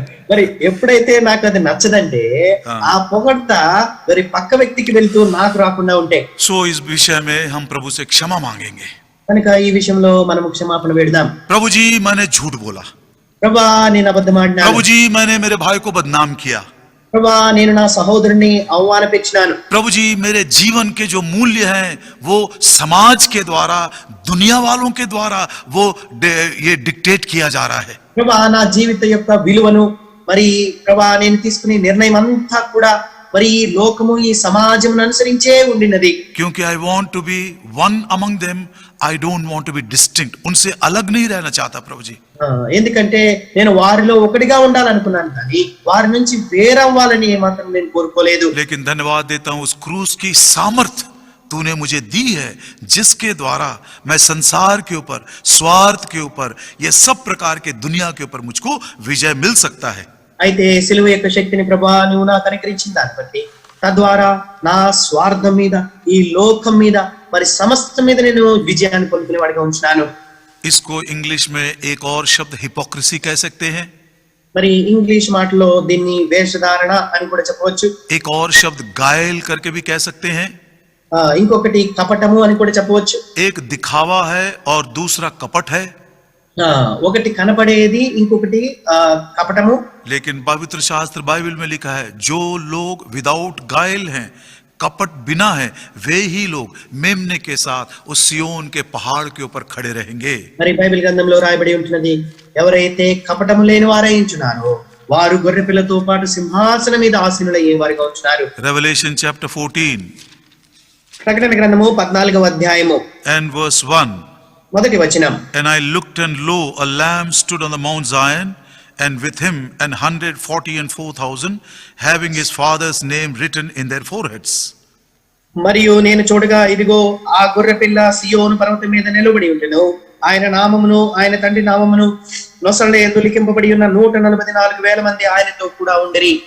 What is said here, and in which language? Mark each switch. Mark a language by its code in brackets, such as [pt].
[te] మరి ఎప్పుడైతే నాకు అది నచ్చదంటే ఆ పొగడ్త మరి పక్క వ్యక్తికి వెళ్తూ నాకు రాకుండా ఉంటే, [hi] So इस विषय में हम प्रभु से क्षमा मांगेंगे. [te] కనుక ఈ విషయంలో మనం క్షమాపణ వేడదాం. [hi] प्रभु जी, मैंने झूठ बोला. [te] ప్రభా నేను అబద్ధమాడినాను. [hi] प्रभु जी, मैंने मेरे भाई को बदनाम किया. [te] ప్రభా నేను నా సహోదరుని అవమానపరిచినాను. [hi] प्रभु जी, मेरे जीवन के जो मूल्य हैं वो समाज के द्वारा, दुनिया वालों के द्वारा वो ये डिक्टेट किया जा रहा है. [te] ప్రభా నా జీవిత యొక్క విలువను మరి ప్రభా నేను తీసుకునే నిర్ణయం అంతా కూడా మరి ఈ లోకము, ఈ సమాజమును అనుసరించే ఉండినది. [hi] क्योंकि [en] I want to be one among them, I don't want to be distinct. [hi] उनसे अलग नहीं रहना चाहता प्रभु जी. [te] ఎందుకంటే నేను వారిలో ఒకటిగా ఉండాలనుకున్నాను కానీ వారి నుంచి వేరవ్వాలని మాత్రం నేను కోరుకోలేదు. [hi] लेकिन धन्यवाद देता हूं उस क्रूस की सामर्थ्य तूने मुझे दी है, जिसके द्वारा मैं संसार के ऊपर, स्वार्थ के ऊपर, ये सब प्रकार के दुनिया के ऊपर मुझको विजय मिल सकता है. [te] అయితే సిలువ యొక్క శక్తిని ప్రభా నువ్వు నాకు అనుగ్రహించిన దాన్ని బట్టి తద్వారా నా స్వార్థం మీద, ఈ లోకం మీద, మరి సమస్త మీద నేను విజయాన్ని పొందుకునే వాడిగా ఉంచున్నాను. [hi] इसको इंग्लिश में एक और शब्द हिपोक्रेसी कह सकते हैं. [te] మరి ఇంగ్లీష్ మాటలో దీన్ని వేషధారణ అని కూడా చెప్పవచ్చు. [hi] एक और शब्द गायल करके भी कह सकते हैं. [te] ఇంకొకటి కపటము అని కూడా చెప్పవచ్చు. [hi] एक दिखावा है और दूसरा कपट है. [te] ఒకటి కనపడేది, ఇంకొకటి కపటము. [hi] लेकिन पवित्र शास्त्र बाइबल में लिखा है जो लोग विदाउट गायल हैं, कपट बिना है, वे ही लोग मेमने के साथ उस सियोन के पहाड़ के ऊपर खड़े रहेंगे. [te] మరి బైబిల్ గ్రంథంలో రాయబడి ఉంటున్నది, ఎవరైతే కపటము లేని వారై ఉంటున్నారో వారు గొర్రెపిల్లతో పాటు సింహాసనం మీద ఆసీనులయ్యే వారిగా ఉంటున్నారు. [en] Revelation chapter 14 [te] ప్రకటన గ్రంథము 14వ అధ్యాయము [en] and verse 1. [te] మొదటి వచనం. [en] And I looked, and lo, a lamb stood on the Mount Zion, and with him 144,000, having his father's name written in their foreheads. [te] మరియు నేను చూడగా ఇదిగో ఆ గొర్రెపిల్ల సియోను పర్వతం మీద నిలబడి ఉండెను. ఆయన నామమును, ఆయన తండ్రి నామమును నొసళ్ళ యందు లిఖింపబడి ఉన్న 144,000 మంది ఆయనతో కూడా ఉండిరి.